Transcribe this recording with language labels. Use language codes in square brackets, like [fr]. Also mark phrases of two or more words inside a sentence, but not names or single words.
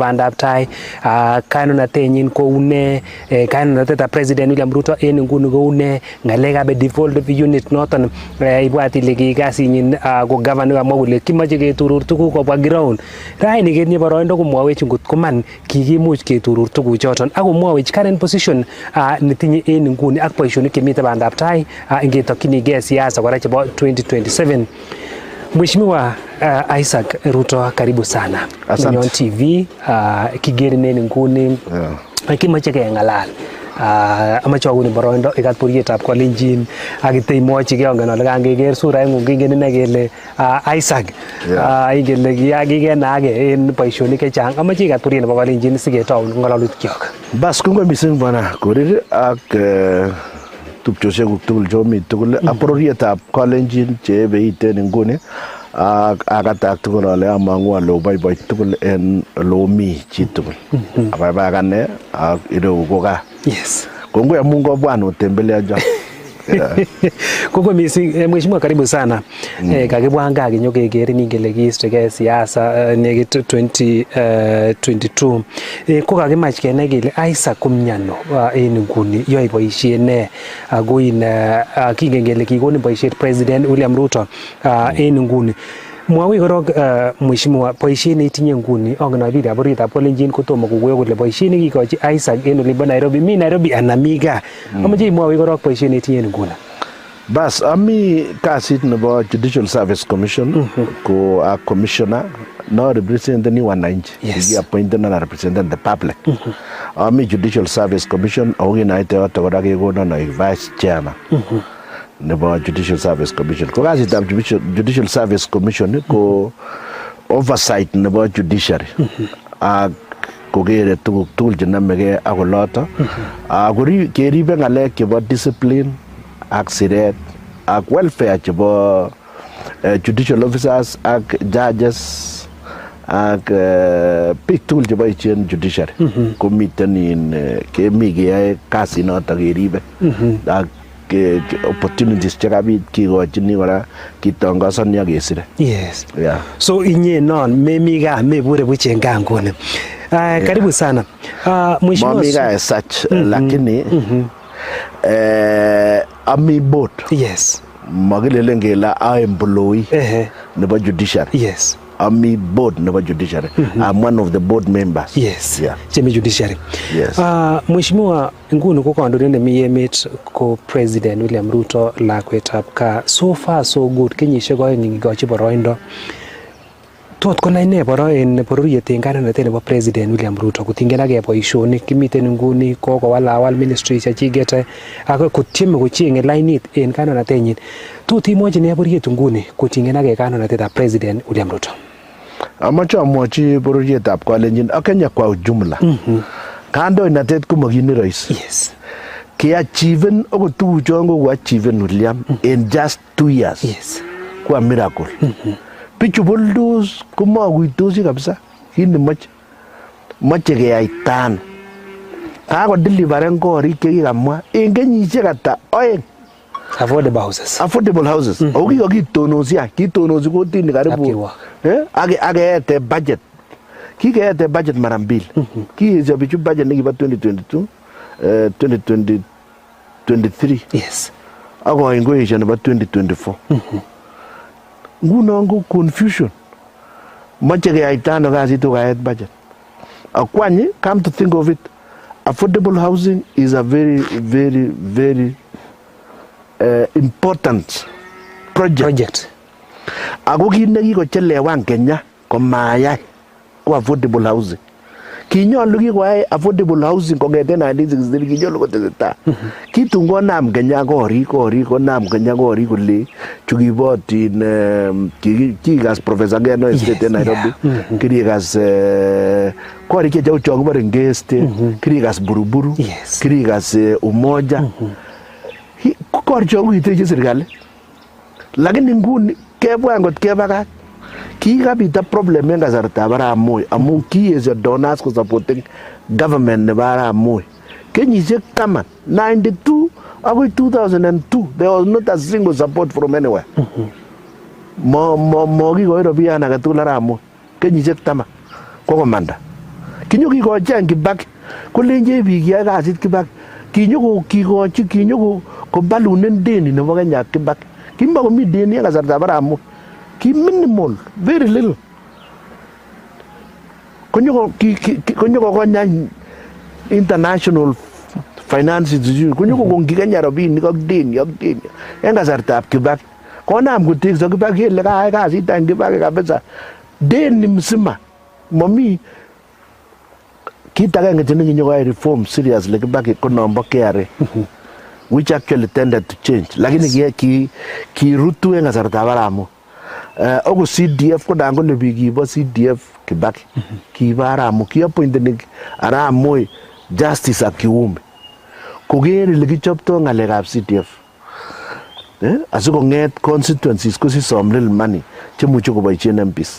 [kln] bandab tai kanunatenyin koune kanunatetab President William Rutto en nguni koune ngalekab [en] devolved unit [kln] noton ibwat ile kikasinyin ko governor kamwa kole kimoche keturur tuguk kobwa ground raini ketinye boroindo komwawech ngot koman kikimuch keturur tuguchoton ak komwawech [en] current position [kln] netinye en nguni ak boisionik chemite bandab tai ingetokyinigei siasa kora chebo 2027. [sw] Mheshimiwa Isaac Rutto, karibu sana. [kln] Nyon TV kigerinen nguni kimache kengalal amache aguni boroindo ikat burietab kolenjin ak iteimwochi ke ongen ole kangeker suraingung kingen ine kele Isaac ingele kikenake en boisionik chechang amache ikat buriet nebo kolenjin siketau ngololutikyok. Bas kongoi mising bwana Korir ak tupchosiek tugul chomi tugul ak bororietab kolenjin chebeiten nguni ak akatak tugul ale amangu ale boiboi tugul en lomi chi tugul ababagane ak ireu koga. [en] Yes. [kln] Kongoi amun kobwan utembelea jo. Koko mising mheshimiwa, [sw] karibu sana. [kln] Kakibwan gaa kinyokekerin ingele kiistegei siasa nekit 2022. Ko kakimach kenai kele Isaac komnyano en nguni yoe boisiet ne ako in kingen kele kikonin boisiet President William Rutto en nguni. Mwawi korok mheshimiwa, boisiet neitinye nguni ongen biikab borietab kolenjin kotomo kokoyo kole boisiet nekikochi Isaac en olimbo Nairobi mi Nairobi anan mi gaa. Amoche imwowi korok boisiet neitinye nguni. Bas ami kasit nebo Judicial Service Commission ko [en] a commissioner [kln] no representing wananchi. [en] He appointed and representing the public. [kln] Ami Judicial Service Commission organized to kora kekonon [en] vice chairman [kln] nebo Judicial Service Commission. Ko kasitab Judicial Service Commission ko oversight nebo judiciary ak kokere tuguk tugul chenamegei ak oloto keribe ngalek chebo discipline ak siret ak welfare chebo [en] judicial officers [kln] ak judges ak biik tugul cheboisien judiciary komiten in kemi keyae kasinoto keribe ak opportunities chekabit kikochini kora kitongosoni ak kesire. [en] Yes. Yeah. [kln] So inye non memi gaa mebure buch en gaa nguni. [sw] Karibu sana. Mheshimiwa [kln] mami gaa [en] as such [kln] lakini ami board. [en] Yes. [kln] Magilelen kele [en] a employee [kln] nebo judiciary. [en] Yes. Ami board nebo judiciary. I'm one of the board members. Yes. Yeah. [kln] Chemi judiciary. [en] Yes. [kln] Mheshimiwa, nguni ko kandoindet nemi emet ko President William Rutto lakwetab kaa. [en] So far so good. [kln] Kenyisiek oeng ngikochi boroindo. Tot konai ne en bororiet en kanunatet nebo President William Rutto kotingenage boisionik kimiten nguni kokowalawal ministry chechiget ak kotieme kochenge lainit en kanunatenyin. Tot imwochi ne bororiet nguni kotingenage kanunatetab President William Rutto? Amache amwochi bororietab kolenjin ak Kenya [sw] kwa ujumla. [kln] Kandoinatet komakini rahisi. [en] Yes. [kln] Kiachiven okot tuguchon kokoachiven William in [en] just 2 years. Yes. [sw] Kwa miracle. [kln] Bichu boldos komakuitosi kabisa kit nemoche keyai tan kakodeliveren korik chekikamwa en kenyisiek ata oeng. [en] Affordable houses. Affordable houses. [kln] Ako kitonosi kotini karibu akeete budget. Kikeete budget [sw] mara mbili. [kln] Kiesyo bichu budget nekibo 2022 2023. Yes. Ako ingoesyo nebo 2024. Nguno ko confusion. Moche keyaita ano kasit ukaet budget. [en] Akwany, come to think of it, affordable housing is a very important project. [kln] Ako kit nekikochelewan Kenya komayai ko affordable housing. Kinyolu kikoyai affordable housing kongeten 1963 kinyolu kotesetai. Kitun konam Kenya korik konam Kenya korik kole chukibotin kikas Professor Ngeno Estate en Nairobi. Kirikas korik chechau chokibore Ngeste, kirikas Buruburu, kirikas Umoja. Korik chokiteche serikali. Lakini nguni kebwa ngot kebakach kikabita problem en kasartab Arap Moi amun kiesyo donors ko [en] supporting government [kln] nebo Arap Moi. Kenyisiek 10 92 Agoi 2002, [en] there was not a single support from anywhere. [kln] Mo kikoi rabian age tugul arap Moi. Kenyisiek 10 kokomanda. Kinyokikocheng Kibaki kolenje biik yae kasit Kibaki. Kinyo kobalunen deni nebo Kenya Kibaki. Kimakomi deni en kasartab arap Moi. [en] Ki minimal, very little. [kln] Konyo kokonya [en] international finance institution. [kln] Konyo kongi Kenya rabinik ak deni. En kasartab Kibaki. Konam kotekso Kibaki ele kaai kasit en Kibaki kabisa. Deni msima. Mami kit agenge chenyokoyai [en] reform seriously [kln] Kibaki ko nombo KRA. [en] Which actually tended to change. [kln] Lakini kirutu en kasartab arap Moi. Ako CDF ko dango le bikibo CDF Kibaki. Kiba arap Moi. Kiappointeni arap Moi justice ak kiume. Koker ile kichopto ngalekab CDF. Asikonget constituencies kosi [en] some little money [kln] chemuche koboisien MPs.